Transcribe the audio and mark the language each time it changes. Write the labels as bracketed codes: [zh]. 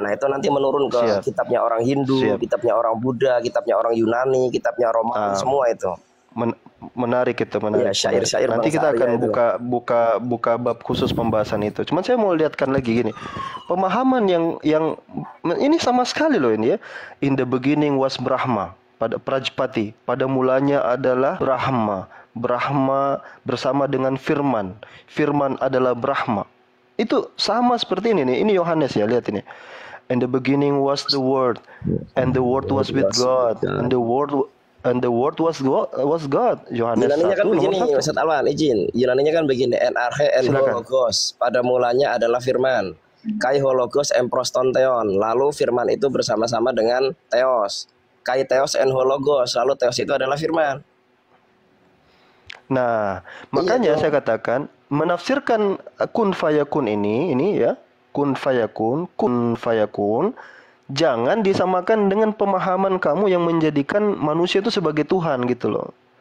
[id] Nah itu nanti menurun ke kitabnya orang Hindu, kitabnya orang Buddha, kitabnya orang Yunani, kitabnya Romawi, semua itu. Menarik itu, menarik. Ya, syair-syair nanti kita akan buka bab khusus pembahasan itu. Cuman saya mau lihatkan lagi gini. Pemahaman yang ini sama sekali loh ini ya. [en] In the beginning was Brahma, pada Prajapati. [id] Pada mulanya adalah Brahma. Brahma bersama dengan Firman. Firman adalah Brahma. Itu sama seperti ini nih. Ini Yohanes ya, lihat ini. [en] In the beginning was the Word, and the Word was with God, and the Word was God. [id] Yohanes 1 Yunaninya kan begini, Ustadz Alwan, izin. Yunaninya kan begini, [el] enarche en hologos. [id] Pada mulanya adalah firman. [el] Kai hologos emproston theon. [id] Lalu firman itu bersama-sama dengan theos. [el] Kai theos en hologos. [id] Lalu theos itu adalah firman. Nah, makanya saya katakan menafsirkan kun fayakun ini ya, kun fayakun jangan disamakan dengan pemahaman kamu yang menjadikan manusia itu sebagai Tuhan gitu loh.